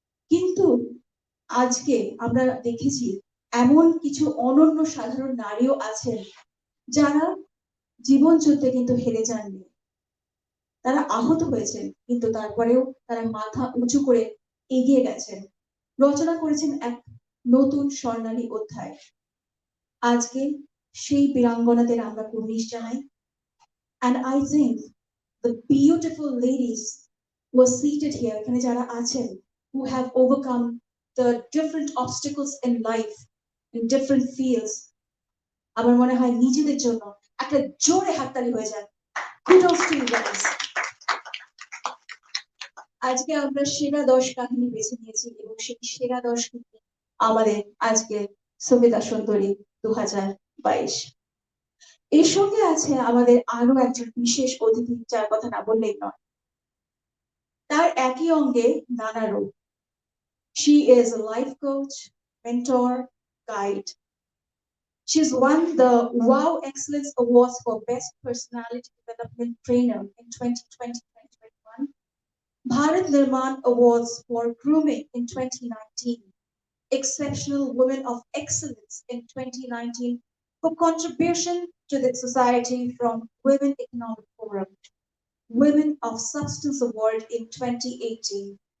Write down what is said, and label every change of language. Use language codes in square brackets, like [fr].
[bn] কিন্তু আজকে আমরা দেখেছি এমন কিছু অনন্য সাধারণ নারীও আছেন যারা জীবন যুদ্ধে কিন্তু হেরে যাননি। তারা আহত হয়েছেন, কিন্তু তারপরেও তারা মাথা উঁচু করে এগিয়ে গেছেন, রচনা করেছেন এক নতুন স্বর্ণালী অধ্যায়। আজকে সেই বীরাঙ্গনাদের আমরা কুর্নিশ জানাই। [en] And I think the beautiful ladies who are seated here, [bn] এখানে যারা আছেন, [en] who have overcome the different obstacles in life in different fields, [bn] আমার মনে হয় নিজেদের জন্য একটা জোরে হাততালি হয়ে যায়। [en] Kudos to you guys. [bn] আজকে আমরা সেরা 10 কাহিনী বেছে নিয়েছি এবং সেই সেরা 10 কাহিনী আমাদের আজকে সুবিধা সুন্দরী 2022। এর সঙ্গে আছে আমাদের আরো একজন বিশেষ অতিথি, যার কথা না বললেই নয়। তার একই অঙ্গে নানা রূপ, [en] She is a life coach, mentor, guide. She's won the Wow Excellence Awards for Best Personality Development Trainer in 2020-2021, Bharat Nirman Awards for Grooming in 2019, Exceptional Women of Excellence in 2019 for contribution to the society from Women Economic Forum, Women of Substance Award in 2018.